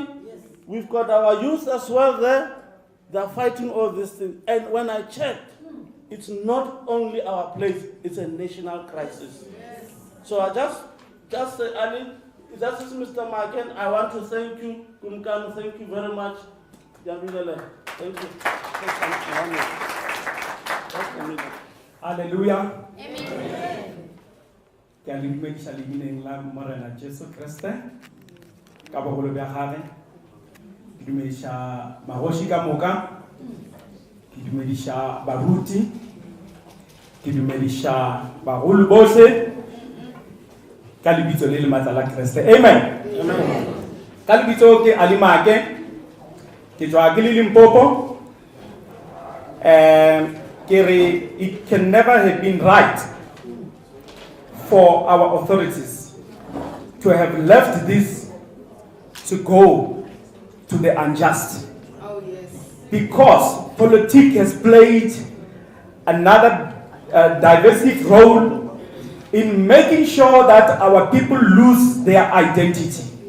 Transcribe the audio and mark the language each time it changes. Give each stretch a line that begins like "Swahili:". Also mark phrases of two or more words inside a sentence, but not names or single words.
English: We've got our youth as well there. They're fighting all these things. And when I checked, it's not only our place, it's a national crisis. So I just say, Ali, that is Mr. Maken. I want to thank you, Kumkan, thank you very much. Thank you. Hallelujah. Amen.
Northern Sotho: Ke a le dumedisa lebineng la Morena Jesu Kriste ka bogolo bja gagwe. Ke dumediša magoši ka moka, ke dumediša baruti, ke dumediša bagolo bohle ka lebitso le lematla la Kriste. Amen. Ka lebitso ke Ali Make, ke tswa ke le Limpopo.
English: It can never have been right for our authorities to have left this to go to the unjust. Oh, yes. Because politics has played another divisive role in making sure that our people lose their identity.